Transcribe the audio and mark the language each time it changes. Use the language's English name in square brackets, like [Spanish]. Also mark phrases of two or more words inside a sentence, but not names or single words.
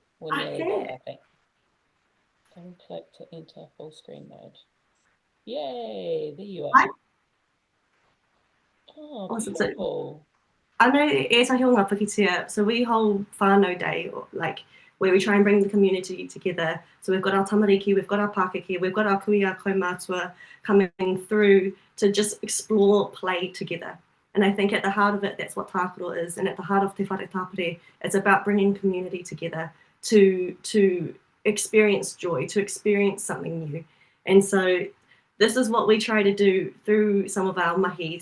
[English] We're nearly there, I think. Don't click to enter full screen mode. Yay, there you are. Hi. Oh, Awesome. beautiful. I know [Māori] Ētahi o ngā Pakitia, [English] so we hold whānau day, like where we try and bring the community together. So we've got our tamariki, we've got our Pākeke, we've got our [Māori] kuia kaumātua [English] coming through to just explore play together. And I think at the heart of it, that's what Takaro is. And at the heart of Te Whare Tapere, it's about bringing community together to experience joy, to experience something new. And so this is what we try to do through some of our mahi.